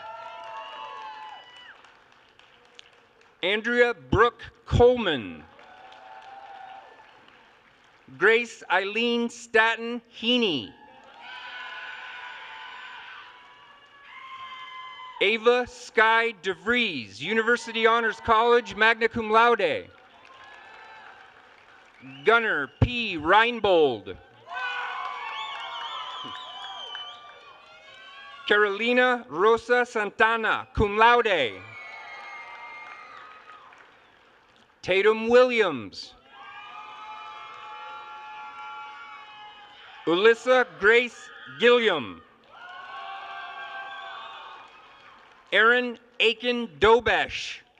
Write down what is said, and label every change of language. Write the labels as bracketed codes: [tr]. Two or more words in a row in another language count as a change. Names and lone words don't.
[en] Andrea Brooke Coleman. Grace Eileen Staton Heaney. Ava Sky DeVries, University Honors College, [la] magna cum laude. [en] Gunnar P. Reinbold. Carolina Rosa Santana, [la] cum laude. [en] Tatum Williams. Ulyssa Grace Gilliam. Aaron Aiken Dobesh.